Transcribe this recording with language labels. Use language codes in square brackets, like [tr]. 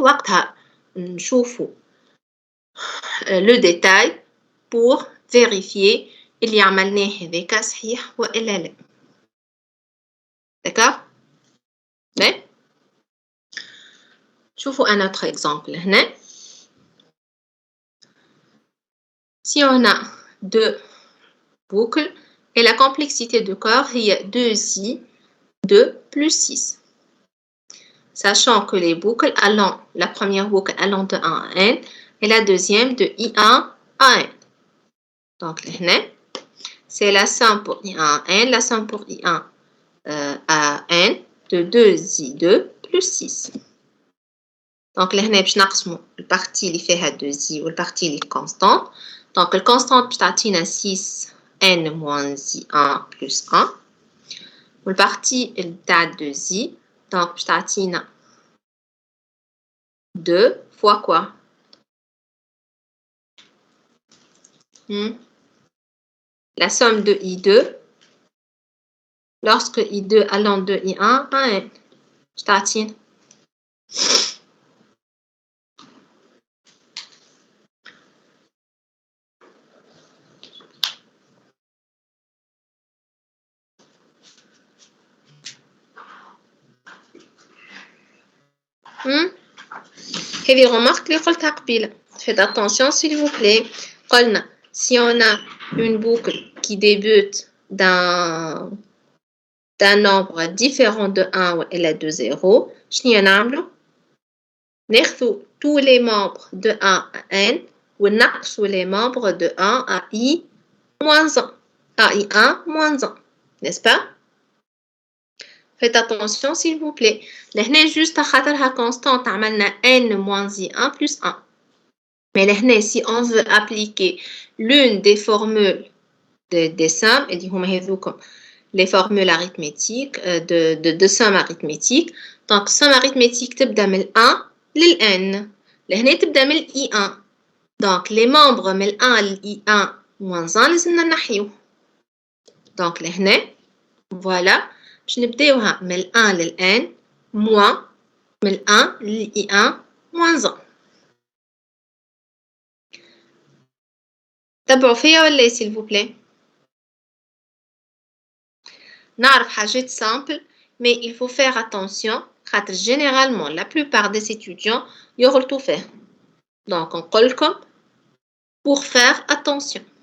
[ar] وقتها نشوفوا [fr] le détail pour vérifier [ar] اللي عملناه هذاك صحيح وإلا لا. [fr] D'accord? Mais شوفوا un autre exemple هنا. Si on a deux boucles et la complexité du corps est 2i 2 plus 6. Sachant que les boucles allant, la première boucle allant de 1 à n et la deuxième de i1 à n. Donc là, c'est la somme pour i1 à n, la somme pour i1 à n de 2i2 plus 6. Donc là, [ar] باش نقسموا البارتي اللي فيها 2i والبارتي اللي constante. [fr] Donc le constante [ar] باش تعطينا [fr] 6n moins i1 plus 1. [ar] والبارتي تاع 2i donc باش تعطينا [fr] 2 fois quoi? La somme de i2 lorsque i2 allant de i1 à n. [ar] باش تعطينا هذه remarque اللي قلتها قبيله. [fr] Faites attention s'il vous plaît. قلنا si on a une boucle qui débute d'un nombre différent de 1 وإلا de 0, [ar] شنو نعملوا؟ ناخذوا [fr] tous les membres de 1 à n [ar] ونقصوا [fr] les membres de 1 à i moins 1 à i1 moins 1, n'est-ce pas? Faites attention s'il vous plaît. [ar] لهنا [fr] juste [ar] خاطرها [fr] constante [ar] عملنا [fr] n moins i1 plus 1. Mais là, si on veut appliquer l'une des formules des sommes, les formules arithmétiques, de somme arithmétique, donc somme arithmétique [ar] تبدأ من 1 للn. لهنا تبدأ من i1. [fr] Donc les membres من 1 لi1 moins 1 [ar] لازمنا نحيوه. Donc لهنا voilà باش نبداوها من 1 للn moins من 1 لi1 moins 1. تبعوا فيا ولا [fr] s'il vous plaît. [ar] نعرف حاجات [fr] simple mais il faut faire attention [ar] خاطر [fr] généralement la plupart des étudiants [ar] يغلطوا فيها. [fr] Donc [ar] نقول لكم [fr] pour faire attention.